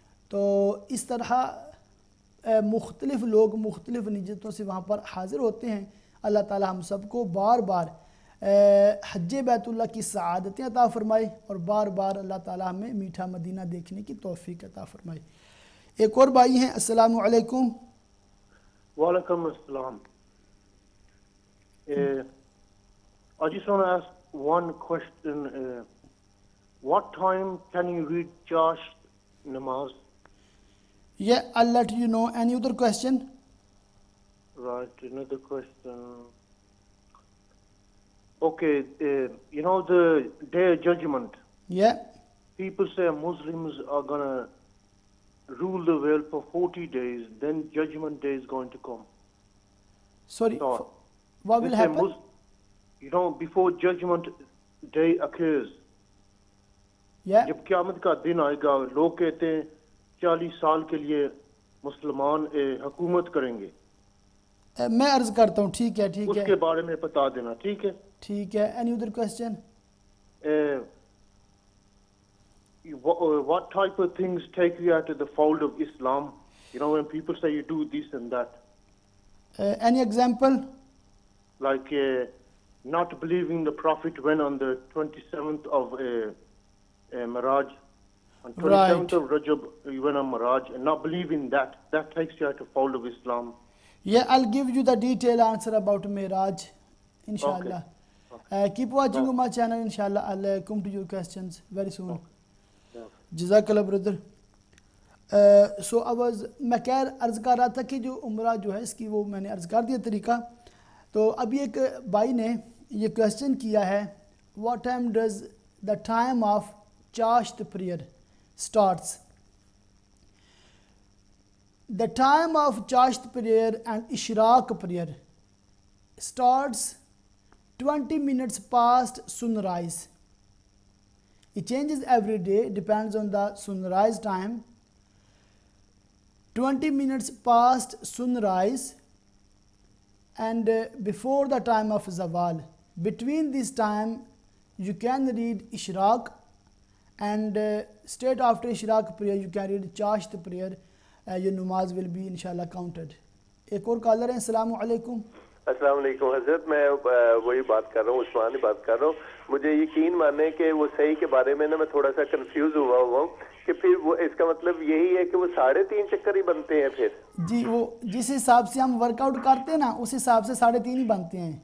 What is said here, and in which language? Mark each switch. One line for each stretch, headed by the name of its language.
Urdu: تو اس طرح مختلف لوگ مختلف نیتوں سے وہاں پر حاضر ہوتے ہیں. اللہ تعالی ہم سب کو بار بار حج بیت اللہ کی سعادتیں عطا فرمائے اور بار بار اللہ تعالی ہمیں میٹھا مدینہ دیکھنے کی توفیق عطا فرمائے. ایک اور بھائی ہیں, السلام علیکم. وعلیکم السلام.
English: I just want to ask one question. What time can you read Chash namaz? Yeah, I'll let you know. Any other question? Right, another question. Okay, you know the day of judgment. Yeah. People say Muslims are gonna rule the world for 40 days. Then judgment day is going to come. Sorry. So What they will say happen? you know, before judgment day occurs, Yeah.
Urdu: جب قیامت کا دن آئے گا لوگ کہتے ہیں 40 سال کے لیے مسلمان حکومت کریں گے. میں عرض کرتا ہوں. ٹھیک ہے ٹھیک اس ہے کے بارے میں بتا دینا. ٹھیک ہے. ٹھیک ہے.
English: Any other question? What type of things take you out of the fold of Islam? You know, when people say you do this and that, any example? like not believing the Prophet went on the 27th of Miraj, on 27th of Rajab he went on Miraj, and not believing that takes you out of fold of Islam. Yeah, I'll give you the detailed answer about Miraj, inshallah. Keep watching my channel, inshallah. I'll come to your questions very soon. Jazakallah, brother. So
Urdu: میں عرض کر رہا تھا کہ جو عمرہ جو ہے اس کی وہ میں نے عرض کر دیا طریقہ. تو ابھی ایک بھائی نے یہ کویسچن کیا ہے,
English: what time does the time of چاشت prayer starts? The time of چاشت prayer and Ishraq prayer starts 20 minutes past sunrise. It changes every day, depends on the sunrise time. 20 minutes past sunrise and before the time of zawal. Between this time you can read Ishraq, and straight after Ishraq prayer you can read Chasht prayer. Your namaz will be inshallah counted.
Urdu: ایک اور collar ہیں. السلام علیکم. السلام علیکم حضرت, میں وہی بات کر رہا ہوں, عثمان ہی بات کر رہا ہوں. مجھے یقین ماننے کہ وہ صحیح کے بارے میں نا میں تھوڑا سا کنفیوز ہوا ہوں کہ پھر وہ اس کا مطلب یہی ہے کہ وہ 3.5 چکر ہی بنتے ہیں پھر؟ جی, وہ جس حساب سے ہم ورک آؤٹ کرتے ہیں نا اس حساب سے 3.5 ہی بنتے ہیں.